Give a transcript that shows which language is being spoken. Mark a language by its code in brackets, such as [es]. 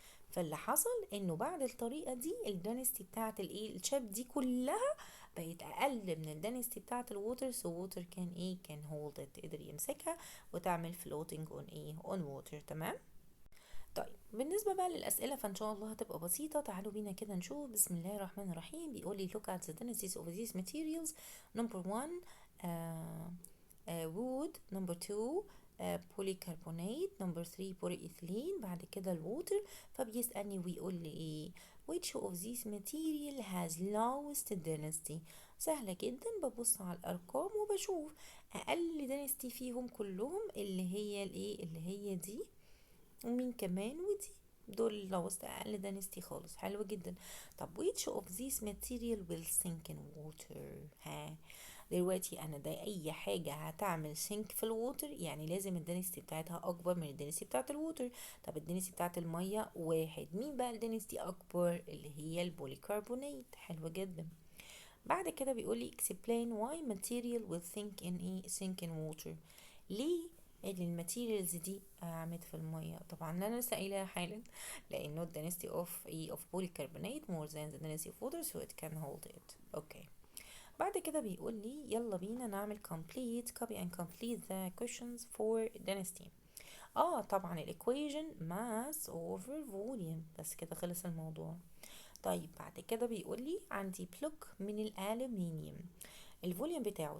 [ar] فاللي حصل انه بعد الطريقة دي الدنستي بتاعت الايه الشاب دي كلها بقت اقل من الدنستي بتاعت الووتر. سو ووتر كان ايه، كان هولد، قدر يمسكها وتعمل فلوتنج اون ايه، اون ووتر. تمام. طيب بالنسبة بقى للأسئلة فإن شاء الله هتبقى بسيطة. تعالوا بينا كده نشوف. بسم الله الرحمن الرحيم. بيقول لي [en] look at the densities of these materials. number one wood. number two polycarbonate. number three polyethylene. [ar] بعد كده الووتر. فبيسألني ويقول لي ايه [en] which of these material has lowest density. [ar] سهلة جدا، ببص على الأرقام وبشوف أقل density فيهم كلهم اللي هي الايه، اللي هي دي، ومين كمان، ودي. دول لو اقل دانستي خالص. حلو جدا. طب [en] which of these material will sink in water؟ [ar] ها، دلوقتي انا ده اي حاجة هتعمل سينك في الووتر يعني لازم الدنستي بتاعتها اكبر من الدنستي بتاعت الووتر. طب الدنستي بتاعت المية واحد، مين بقى الدنستي اكبر؟ اللي هي البوليكربونات. حلو جدا. بعد كده بيقولي [en] explain why material will sink in water. [ar] ليه اللي الماتيريالز دي عملت في المية؟ طبعا انا لسه قايلها حالا، لانه [en] the density of polycarbonate more than the density of water so it can hold it. [ar] اوكي. بعد كده بيقول لي يلا بينا نعمل [en] copy and complete the questions for density. [ar] طبعا الايكويجن mass over volume، بس كده خلص الموضوع. طيب بعد كده بيقول لي عندي بلوك من الالومنيوم، الفوليوم بتاعه.